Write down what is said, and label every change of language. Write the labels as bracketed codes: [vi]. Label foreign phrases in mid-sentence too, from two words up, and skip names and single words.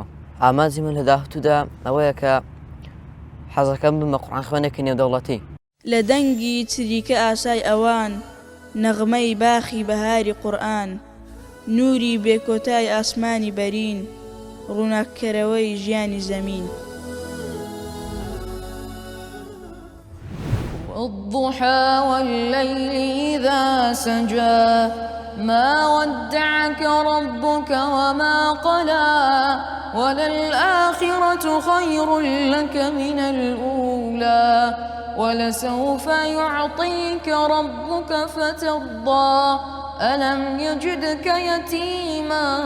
[ckb] ئامانجی من لە داهاتوودا ئەوەیە کە حەزەکەم بم بە قورئان خوێنێکی نێودەوڵەتی. لە دەنگی چریکە ئاسای ئەوان، نەغمەی باخی بەهاری قورئان، نوری بێکۆتای ئاسمانی بەرین، ڕووناککەرەوەی ژیانی زەمین. [ar] والضحى والليل إذا سجى ما ودعك ربك وما قلى وللآخرة خير لك من الأولى ولسوف يعطيك ربك فترضى ألم يجدك يتيما